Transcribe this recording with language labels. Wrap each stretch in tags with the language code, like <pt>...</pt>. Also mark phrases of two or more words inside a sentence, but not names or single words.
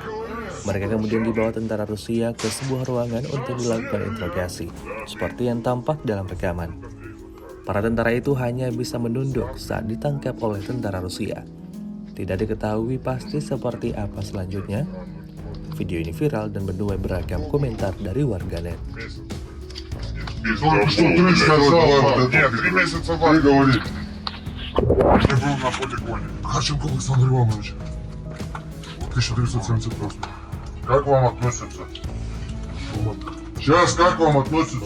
<id>Mereka kemudian dibawa tentara Rusia ke sebuah ruangan untuk dilakukan interogasi, seperti yang tampak dalam rekaman. Para tentara itu hanya bisa menunduk saat ditangkap oleh tentara Rusia. Tidak diketahui pasti seperti apa selanjutnya. Video ini viral dan menuai beragam komentar dari warganet.</id> <ru>Только что ты сказал, Нет, 3 месяца в ты армии. говори. Я был на полигоне. Харченко Александр Иванович. 1978. Как вам относятся? Сейчас как вам относятся?</ru>